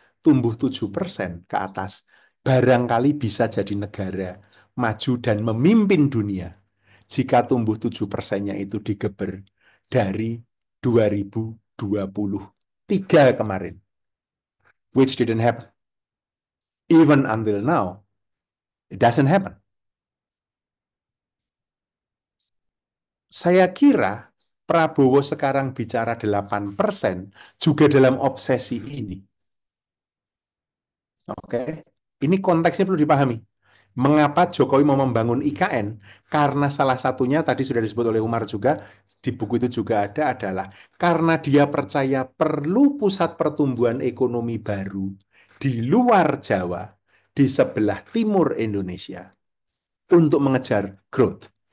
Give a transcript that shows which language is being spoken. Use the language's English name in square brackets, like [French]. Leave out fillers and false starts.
[Indonesian] Tumbuh 7% ke atas, barangkali bisa jadi negara maju dan memimpin dunia jika tumbuh 7%-nya itu digeber dari 2023 kemarin. [English] Which didn't happen. Even until now, it doesn't happen. [Indonesian] Saya kira Prabowo sekarang bicara 8% juga dalam obsesi ini. Oke, ini konteksnya perlu dipahami. Mengapa Jokowi mau membangun IKN? Karena salah satunya tadi sudah disebut oleh Umar juga, di buku itu juga ada, adalah karena dia percaya perlu pusat pertumbuhan ekonomi baru di luar Jawa, di sebelah timur Indonesia, untuk mengejar growth.